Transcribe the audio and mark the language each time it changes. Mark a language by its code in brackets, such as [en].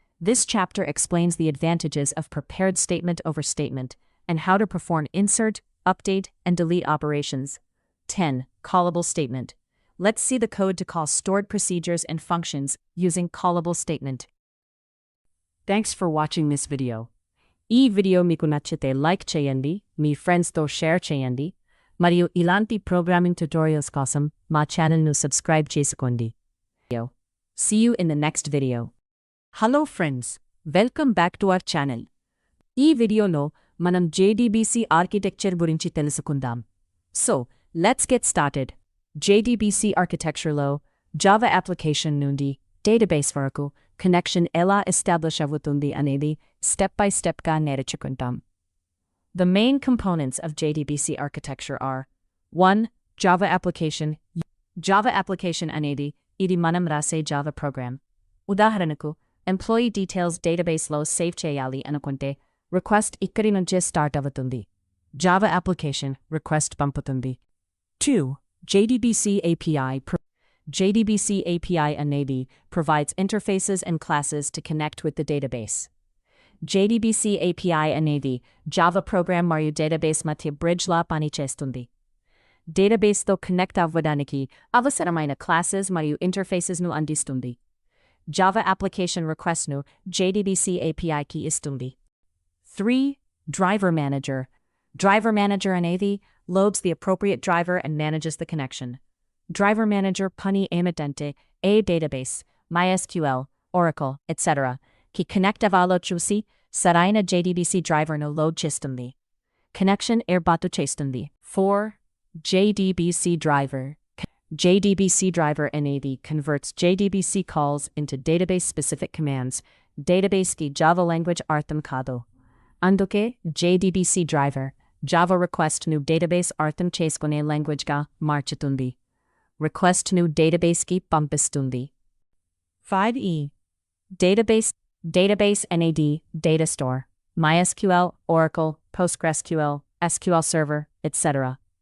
[en] This chapter explains the advantages of prepared statement over statement and how to perform insert, update, and delete operations. 10. Callable statement. Let's see the code to call stored procedures and functions using callable statement. Thanks for watching this video. [te] ఈ video మీకు నచ్చితే like చేయండి, మీ ఫ్రెండ్స్తో share చేయండి, మరియు ఇలాంటి programming tutorials కోసం మా ఛానల్ను సబ్స్క్రైబ్ చేసుకోండి. [en] See you in the next video. Hello friends, welcome back to our channel. [te] ఈ వీడియోలో మనం JDBC ఆర్కిటెక్చర్ గురించి తెలుసుకుందాం. [en] So, let's get started. [te] JDBC ఆర్కిటెక్చర్లో జావా అప్లికేషన్ నుండి డేటాబేస్ వరకు కనెక్షన్ ఎలా ఎస్టాబ్లిష్ అవుతుంది అనేది step by step గా నేర్చుకుంటాం. [en] The main components of JDBC architecture are 1. Java application. [te] Java application అనేది ఇది మనం రాసే Java program. ఉదాహరణకు ఎంప్లాయీ డీటెయిల్స్ డేటాబేస్లో సేవ్ చేయాలి అనుకుంటే రిక్వెస్ట్ ఇక్కడి నుంచే స్టార్ట్ అవుతుంది. Java application రిక్వెస్ట్ పంపుతుంది. [en] 2. JDBC API. JDBC API అనేది provides interfaces and classes to connect with the database. [te] JDBC API అనేది Java program మరియు database మధ్య bridge-లా పనిచేస్తుంది. డేటాబేస్తో కనెక్ట్ అవ్వడానికి అవసరమైన క్లాసెస్ మరియు ఇంటర్ఫేసెస్ను అందిస్తుంది. Java application requestను JDBC APIకి ఇస్తుంది. 3. Driver Manager. [en] Driver Manager అనేది loads the appropriate driver and manages the connection. [te] Driver Manager పని ఏమిటంటే ఏ database, MySQL, Oracle, etc. కి కనెక్ట్ అవ్వాలో చూసి సరైన JDBC డ్రైవర్ను లోడ్ చేస్తుంది. కనెక్షన్ ఏర్పాటు చేస్తుంది. 4. JDBC Driver. [en] JDBC Driver అనేది converts JDBC calls into database-specific commands. [te] Database-కి Java language అర్థం కాదు. అందుకే JDBC Driver Java request-ను database అర్థం చేసుకునే language-గా మార్చుతుంది. Request-ను database-కి పంపిస్తుంది. 5e. [en] Database NAD, data store, MySQL, Oracle, PostgreSQL, SQL Server, etc.